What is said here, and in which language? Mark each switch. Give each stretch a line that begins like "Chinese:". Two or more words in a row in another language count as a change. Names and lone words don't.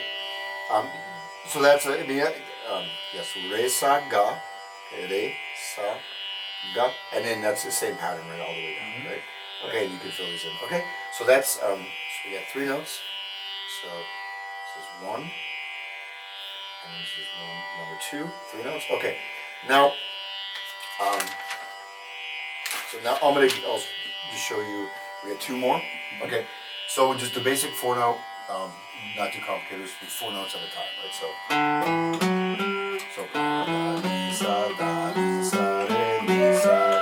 English: So that's I mean, yes, re sa ga, okay, re sa ga, and then that's the same pattern right all the way down, right? Okay, and you can fill these in. Okay, so that's so we got 3 notes. So this is 1, and this is number 2, 3 notes. Okay, now so now I'll just show you. We got 2 more. Okay, so just the basic 4 note. Not too complicated. Just do 4 notes at a time, right? So da mi sa re mi sa.